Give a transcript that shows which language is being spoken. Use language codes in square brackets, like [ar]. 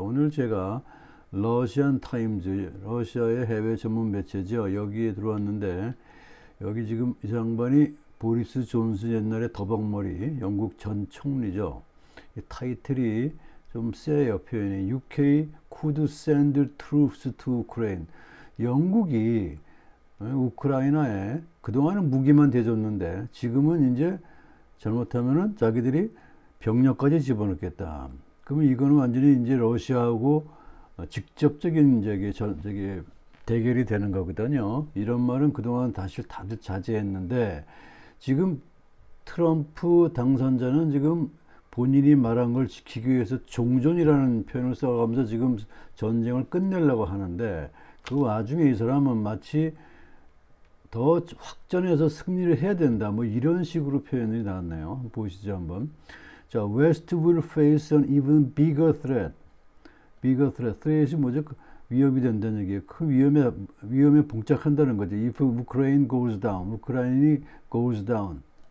[ko] 오늘 제가 러시안 타임즈, 러시아의 해외 전문 매체죠. 여기에 들어왔는데, 여기 지금 이 양반이 보리스 존슨, 옛날에 더벅머리 영국 전 총리죠. 이 타이틀이 좀 세요. 표현이 [en] UK could send troops to Ukraine. [ko] 영국이 우크라이나에 그동안은 무기만 대줬는데 지금은 이제 잘못하면은 자기들이 병력까지 집어넣겠다. 그러면 이거는 완전히 이제 러시아하고 직접적인 저기 대결이 되는 거거든요. 이런 말은 그동안 다들 자제했는데 지금 트럼프 당선자는 지금 본인이 말한 걸 지키기 위해서 종전이라는 표현을 써가면서 지금 전쟁을 끝내려고 하는데 그 와중에 이 사람은 마치 더 확전해서 승리를 해야 된다. 뭐 이런 식으로 표현이 나왔네요. 한번 보시죠, 한번. [en] 자, West will face an even bigger threat. bigger threat. threat이 [ko] 뭐죠? 위협이 된다는 얘기예요. 큰 위험에 봉착한다는 거죠. [en] If Ukraine goes down. [ko] 우크라이나이 [en] goes down.